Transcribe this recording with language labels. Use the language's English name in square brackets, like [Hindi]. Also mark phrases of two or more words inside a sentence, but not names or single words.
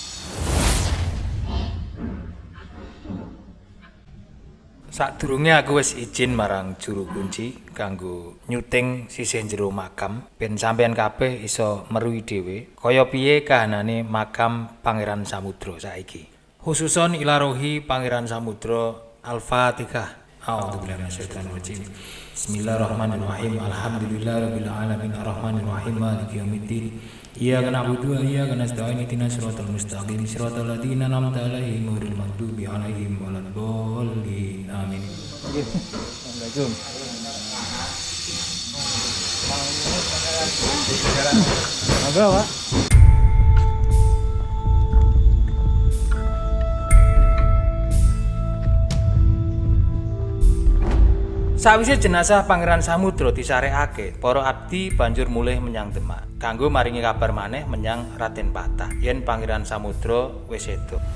[Javanese] Sadurunge aku wis izin marang juru kunci kanggo nyuting sisih jero makam ben sampeyan kabeh iso meruhi dhewe kaya piye kahanane makam Pangeran Samudra saiki. [Arabic] خصوصا إلى روح Pangeran Samudra الفاتحة. أعوذ بالله من الشيطان الرجيم. Bismillahirrahmanirrahim. الحمد لله رب العالمين الرحمن الرحيم مالك يوم الدين. إياك نعبد وإياك نستعين اهدنا الصراط المستقيم صراط الذين أنعمت عليهم غير المغضوب عليهم ولا الضالين. [Javanese] Amin. Nggih. Assalamualaikum. Monggo, Pak. Sawise jenazah Pangeran Samudra disarekake, para abdi banjur mulih menyang Demak kanggo maringi kabar maneh menyang Raden Patah yen Pangeran Samudra wis seda.